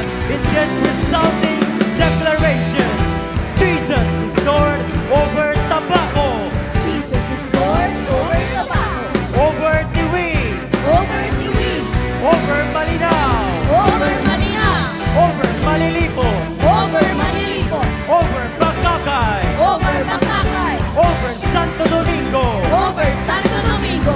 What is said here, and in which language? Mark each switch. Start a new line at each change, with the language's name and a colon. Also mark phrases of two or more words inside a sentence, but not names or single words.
English: in this resounding declaration, Jesus is Lord over Tabaco, Jesus is Lord over Tabaco, over Tiwi, over Tiwi, over Malinaw, over Malinaw, over Malilipo, over Malilipot, over Bakakay, over Bakakay, over Santo Domingo, over Santo Domingo,